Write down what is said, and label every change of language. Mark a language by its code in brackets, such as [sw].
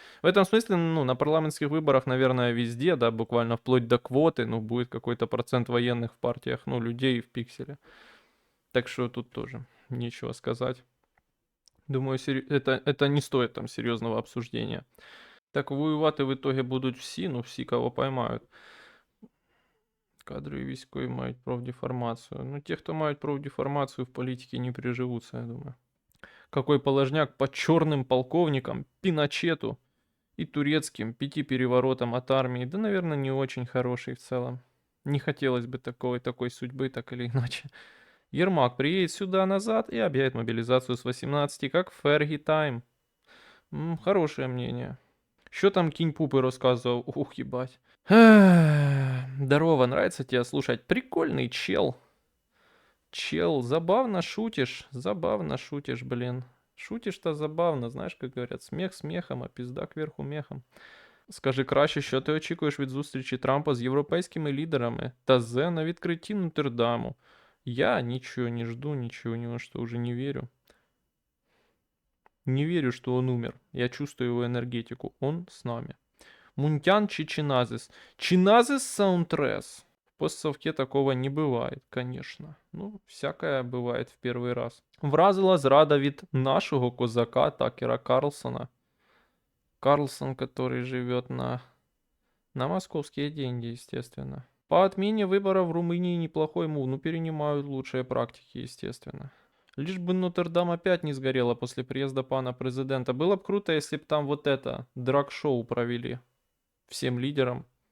[ru] В этом смысле, ну, на парламентских выборах, наверное, везде, да, буквально вплоть до квоты, ну, будет какой-то процент военных в партиях, ну, людей в пикселе. Так что тут тоже нечего сказать. Думаю, это не стоит там серьезного обсуждения. [uk] Так воювати [ru] в итоге [uk] будуть всі, ну всі, кого поймають. Кадрові військові мають профдеформацію. Ну, ті, хто мають профдеформацію, в політиці не приживуться, я думаю. [ru] Какой положняк по черным полковникам, Пиночету и турецким 5 переворотам от армии. Да, наверное, не очень хороший в целом. Не хотелось бы такой судьбы, так или иначе. Ермак приедет сюда назад и объявит мобилизацию с 18, как в Ферги Тайм. Хорошее мнение. Что там Кинь Пупы рассказывал? Ух, ебать. Здорово, нравится тебя слушать? Прикольный чел. Чел, забавно шутишь, блин. Шутишь-то забавно, [uk] знаєш, як говорять, сміх сміхом, а пізда кверху мехом. Скажи краще, що ти очікуєш від зустрічі Трампа з європейськими лідерами та Зе на відкритті Нотр-Даму? [ru] Я ничего не жду, ничего ни во что уже не верю. Не верю, что он умер. Я чувствую его энергетику. Он с нами. Мунтян чи Чиназис? Чиназис Саунтрес. В постсовке такого не бывает, конечно. Ну, всякое бывает в первый раз. [uk] Вразила зрада від нашого козака Такера Карлсона. [ru] Карлсон, который живет на московские деньги, естественно. По отмене выборов в Румынии неплохой мув. Ну, перенимают лучшие практики, естественно. Лишь бы Нотр-Дам опять не сгорела после приезда пана президента. Было бы круто, если бы там вот это, драг-шоу провели. Всем лидерам.